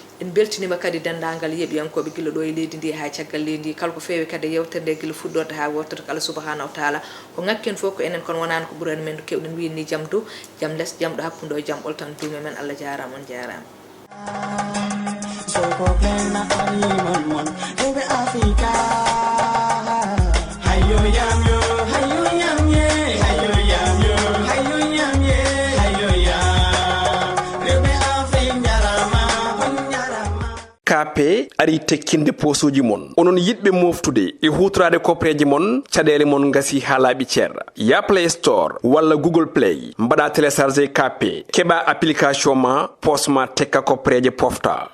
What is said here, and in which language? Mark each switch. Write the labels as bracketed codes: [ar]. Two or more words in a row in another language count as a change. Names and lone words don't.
[ff] En beltinima kadi dendagal yeeɓiyankoɓe gila ɗo e leydi ndi ha caggal leydi ndi. Kala ko fewi kadi yewtere nde gila fuɗɗorde ha wotere, ko [ar] Allah subahanahu wa taala [ff] ko ngakken fof ko enen, kono wonani ko ɓurani men, kewɗen wiyni jaam dow, jaam less, jaam ɗo hakkude o, jaam ɓoltan duume men. Allah jarama, on jarama. So ko plena ari mon mon, ebe Africa. Hayo yam yo, hayo yam ye, hayo yam yo, hayo yam ye, hayo yam. Ebe Africa jarama, on jarama. K P ari tekkinde posuji mon. Onon yidɓe moftude e hutorade kopreji mon, caɗele mon gasi ha laaɓi ceerɗa. Ya Play Store walla Google Play, mbaɗa téléchargé K P, keɓa application ma, pos ma tekka kopreje pofta.